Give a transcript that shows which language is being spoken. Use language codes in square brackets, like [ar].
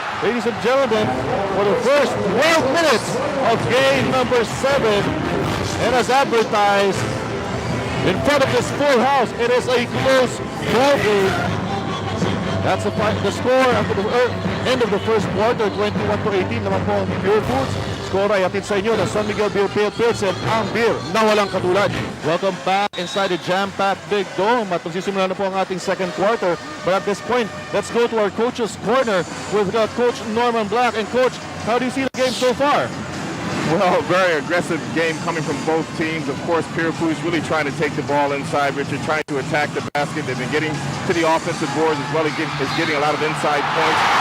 [en] Ladies and gentlemen, for the first 12 minutes of game number 7. And as advertised, in front of this full house, it is a close ball game. That's the score after the end of the first quarter, 21-18 [tl] naman po ang [en] Pure Foods. [tl] Score ay atid sa inyo ng San Miguel Beer Pilsen, ang beer na walang katulad. [en] Welcome back inside the jam-packed Big Dome [tl] at magsisimula na po ang ating [en] second quarter. But at this point, let's go to our coach's corner with Coach Norman Black. And Coach, how do you see the game so far? Well, very aggressive game coming from both teams. Of course, Pure Foods really trying to take the ball inside. Richard trying to attack the basket. They've been getting to the offensive boards as well as getting a lot of inside points.